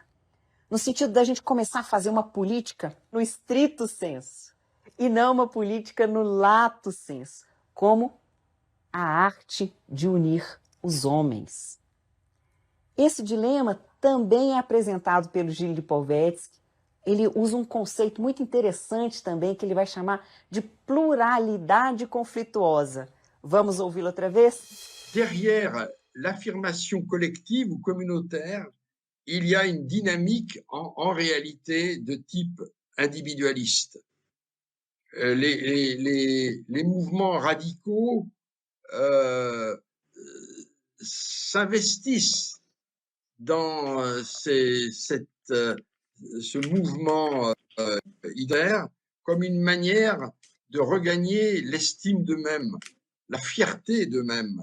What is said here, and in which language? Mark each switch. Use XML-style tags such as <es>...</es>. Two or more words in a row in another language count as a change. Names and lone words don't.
<pt>No sentido da gente começar a fazer uma política no estrito senso, e não uma política no lato senso, como a arte de unir os homens. Esse dilema também é apresentado pelo Gilles Lipovetsky. Ele usa um conceito muito interessante também, que ele vai chamar de pluralidade conflituosa. Vamos ouvi-lo outra vez?</pt> <fr>Derrière l'affirmation collective ou communautaire, il y a une dynamique en réalité de type individualiste. Les mouvements radicaux s'investissent dans ce mouvement idéal comme une manière de regagner l'estime d'eux-mêmes, la fierté d'eux-mêmes.</fr>